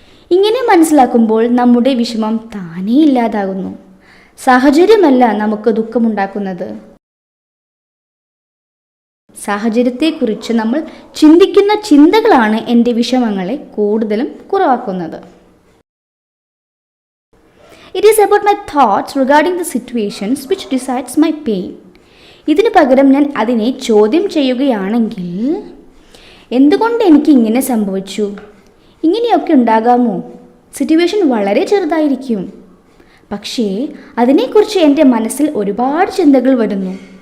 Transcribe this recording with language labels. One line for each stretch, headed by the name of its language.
Malayalam: ഇങ്ങനെ മനസ്സിലാക്കുമ്പോൾ നമ്മുടെ വിഷമം താനേ ഇല്ലാതാകുന്നു. സാഹചര്യമല്ല നമുക്ക് ദുഃഖമുണ്ടാക്കുന്നത്. സാഹചര്യത്തെക്കുറിച്ച് നമ്മൾ ചിന്തിക്കുന്ന ചിന്തകളാണ് എൻ്റെ വിഷമങ്ങളെ കൂടുതലും കുറവാക്കുന്നത്.
English: It is about my thoughts regarding the situations which decides my pain.
Malayalam: ഇതിനു പകരം ഞാൻ അതിനെ ചോദ്യം ചെയ്യുകയാണെങ്കിൽ, എന്തുകൊണ്ട് എനിക്ക് ഇങ്ങനെ സംഭവിച്ചു? ഇങ്ങനെയൊക്കെ ഉണ്ടാകാമോ? സിറ്റുവേഷൻ വളരെ ചെറുതായിരിക്കും, പക്ഷേ അതിനെക്കുറിച്ച് എൻ്റെ മനസ്സിൽ ഒരുപാട് ചിന്തകൾ വരുന്നു.